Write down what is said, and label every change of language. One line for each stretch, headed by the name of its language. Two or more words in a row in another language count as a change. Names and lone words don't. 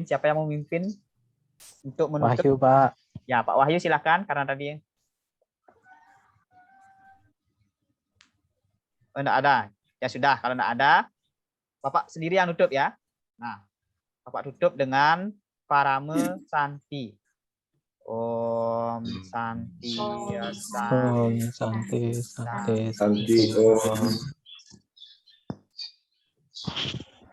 Indonesian: Siapa yang mau memimpin untuk menutup? Wahyu, Pak. Ya, Pak Wahyu silakan karena tadi enggak ada. Ya sudah, kalau enggak ada, Bapak sendiri yang nutup ya. Nah, Bapak tutup dengan Parame Santi.
Sanskrit: Om Santi ya Om Santi, Santi, Santi Om.